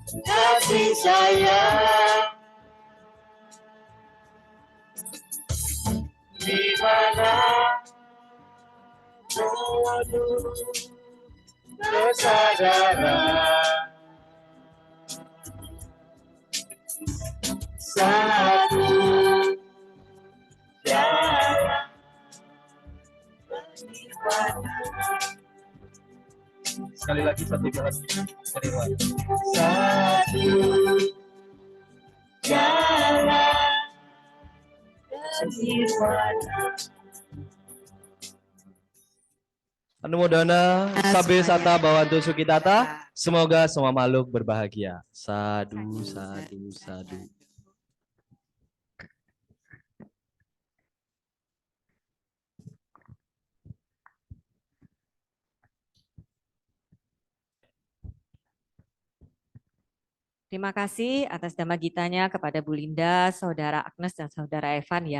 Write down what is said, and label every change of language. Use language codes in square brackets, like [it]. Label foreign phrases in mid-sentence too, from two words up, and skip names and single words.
[id] kasih sayang di mana penuh kesadaran satu jalan penyimpanan. Sekali lagi satu jalan. Satu jalan penyimpanan. [pi] Anumodana sabe sata bawantu sukitata. [id] Semoga semua makhluk berbahagia. [pi] Sadu, sadu, sadu. [id] Terima kasih atas dhamma gitanya kepada Bu Linda, Saudara Agnes, dan Saudara Evan ya.